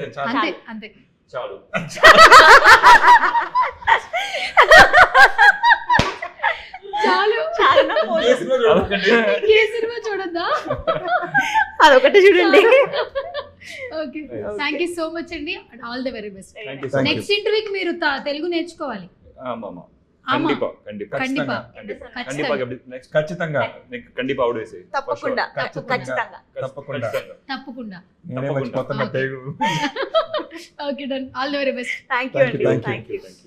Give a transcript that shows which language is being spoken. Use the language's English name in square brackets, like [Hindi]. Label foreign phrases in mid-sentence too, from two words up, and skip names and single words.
[Telugu] అంతే అంతే. చాలు. చాలు, చాలా పోదు. ఏ సినిమా చూడద్దా? అదొకటి చూడండి. [English] Okay, thank you so much అండి. All the very best. Thank you so much. next interview [Telugu] మీరు తెలుగు నేర్చుకోవాలి. [Tamil] ஆமா கண்டிப்பா கண்டிப்பா கண்டிப்பா. கண்டிப்பா நெக்ஸ்ட் [Telugu] ఖచ్చితంగా கண்டிப்பா అవుట్ వేసే తప్పకుండా ఖచ్చితంగా. తప్పకుండా తప్పకుండా. నేనే మర్చిపోతున్నా తెలుగు. [English] ఓకే, Done. All the very best. Thank you అండి, Thank you. Thank you.